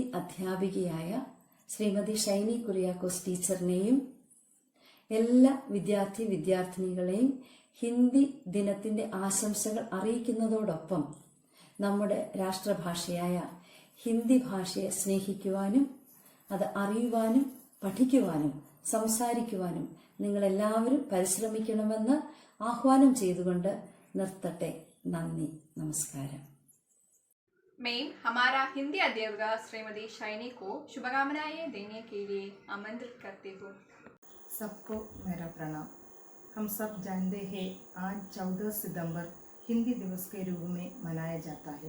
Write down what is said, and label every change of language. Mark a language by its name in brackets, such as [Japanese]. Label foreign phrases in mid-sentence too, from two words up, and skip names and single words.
[Malayalam] അധ്യാപികയായ ശ്രീമതി ഷൈനി കുര്യാക്കോസ് ടീച്ചറിനെയും എല്ലാ വിദ്യാർത്ഥിനികളെയും ഹിന്ദി ദിനത്തിന്റെ ആശംസകൾ അറിയിക്കുന്നതോടൊപ്പം നമ്മുടെ രാഷ്ട്രഭാഷയായ ഹിന്ദി ഭാഷയെ സ്നേഹിക്കുവാനും അത് അറിയുവാനും പഠിക്കുവാനും സംസാരിക്കുവാനും നിങ്ങളെല്ലാവരും പരിശ്രമിക്കണമെന്ന് ആഹ്വാനം ചെയ്തുകൊണ്ട് നിർത്തട്ടെ. നന്ദി, നമസ്കാരം. [Hindi] मैं हमारा हिंदी अध्यापिका श्रीमती शाइनी को शुभकामनाएं देने के लिए आमंत्रित करती हूँ। सबको मेरा प्रणाम। हम सब जानते हैं आज 14 सितंबर हिंदी दिवस के रूप में मनाया जाता है।